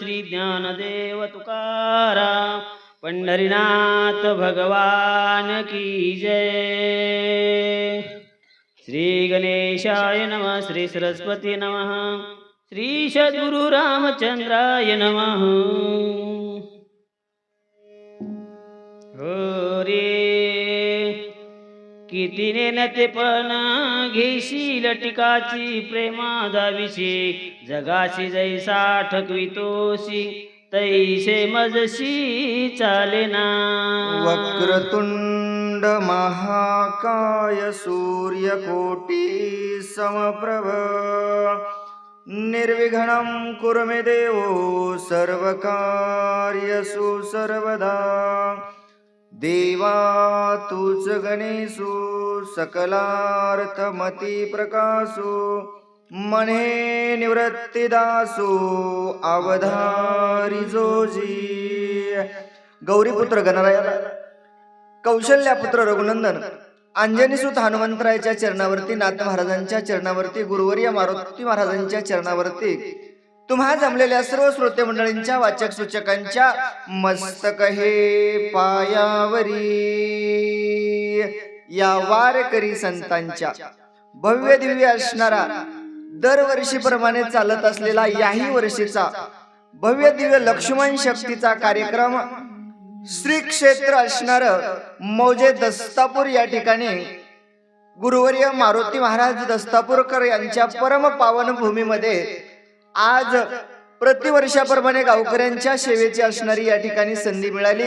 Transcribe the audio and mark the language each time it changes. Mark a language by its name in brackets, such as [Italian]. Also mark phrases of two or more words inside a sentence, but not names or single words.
[Hindi] श्री ज्ञानदेव तुकाराम पंढरीनाथ भगवान की जय। [Sanskrit] श्री गणेशाय नमः, श्री सरस्वती नमः, श्री सद्गुरु रामचंद्राय नमः। [Marathi] हो रे किती नेते पण घेशील टिकाची प्रेमादाविषे, जगाशी जैसा ठकवितोशी तैसे मजशी चालेना। [Sanskrit] वक्रतुंड महाकाय सूर्यकोटी समप्रभ, निर्विघ्नं कुरु मे देवो सर्वकार्यसु सर्वदा। [Marathi] देवा तूच गणेशो सकलार्थमती प्रकाशो, मने निवृत्तिदासो अवधारी जोजी। गौरीपुत्र गणरायाला, कौशल्यापुत्र रघुनंदन, अंजनीसुत हनुमंतरायाच्या चरणावरती, नाथ महाराजांच्या चरणावरती, गुरुवर्य मारुती महाराजांच्या चरणावरती, तुम्हा जमलेल्या सर्व श्रोते मंडळींच्या वाचक सूचकांच्या मस्तक हे पायावरी, या वारकरी संतांच्या भव्य दिव्य असणारा दरवर्षीप्रमाणे चालत असलेला याही वर्षीचा भव्य दिव्य लक्ष्मण शक्तीचा कार्यक्रम श्री क्षेत्र असणार मौजे दस्तापूर या ठिकाणी गुरुवर्य मारुती महाराज दस्तापूरकर यांच्या परम पावन भूमीमध्ये आज प्रतिवर्षाप्रमाणे गावकऱ्यांच्या सेवेची असणारी या ठिकाणी संधी मिळाली।